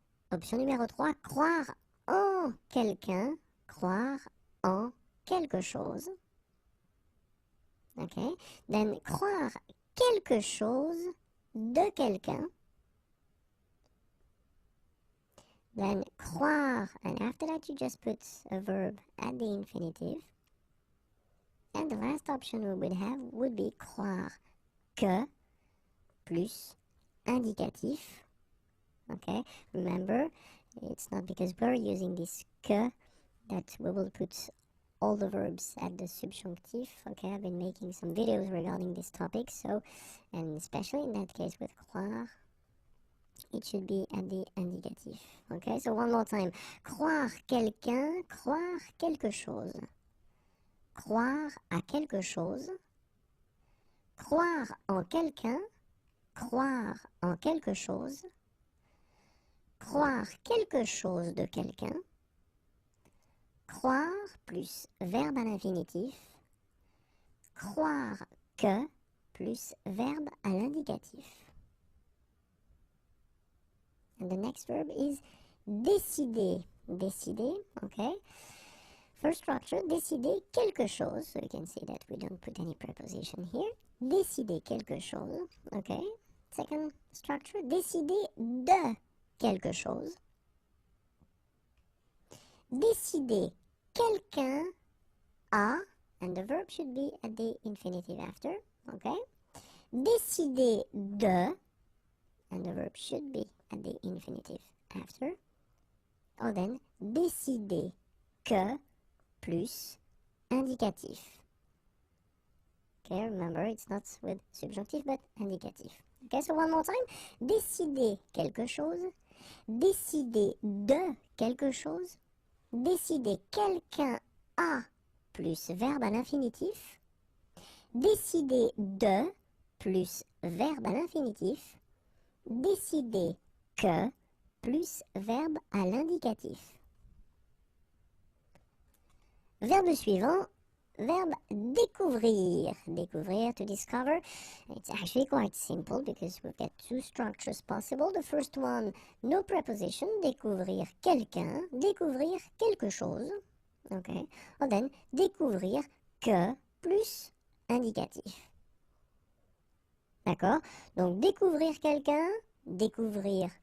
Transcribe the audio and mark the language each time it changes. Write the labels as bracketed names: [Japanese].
[French] Option numéro 3, croire en quelqu'un, croire en quelque chose. [English] Okay, then [French] croire quelque chose de quelqu'un. [English] Then croire, and after that you just put a verb at the infinitive. And the last option we would have would be [French] croire que plus indicatif. [English] Okay, remember, it's not because we're using this que that we will put all the verbs at the subjunctive. Okay, I've been making some videos regarding this topic, so, and especially in that case with croire, it should be at the indicatif. Okay, so one more time. [French] Croire quelqu'un, croire quelque chose. Croire à quelque chose. Croire en quelqu'un, croire en quelque chose. Croire quelque chose de quelqu'un. Croire plus verbe à l'infinitif. Croire que plus verbe à l'indicatif. [English] And the next verb is décider. Décider, okay. First structure, [French] décider quelque chose. [English] So you can see that we don't put any preposition here. [French] Décider quelque chose, okay. [English] Second structure, [French] décider de quelque chose. Décider quelqu'un a, [English] and the verb should be at the infinitive after, okay. [French] Décider de, [English] and the verb should be at the infinitive after. Or then, [French] décider que plus indicatif. [English] Okay, remember, it's not with subjunctive but indicatif. Okay, so one more time. [French] Décider quelque chose. Décider de quelque chose. Décider quelqu'un a plus verbe à l'infinitif. Décider de plus verbe à l'infinitif. Décider que plus verbe à l'indicatif. Verbe suivant, verbe découvrir. [English] Découvrir, to discover. It's actually quite simple because we've got two structures possible. The first one, no preposition, [French] découvrir quelqu'un, découvrir quelque chose. [English] Okay. And then, [French] découvrir que plus indicatif. D'accord? Donc, découvrir quelqu'un, découvrir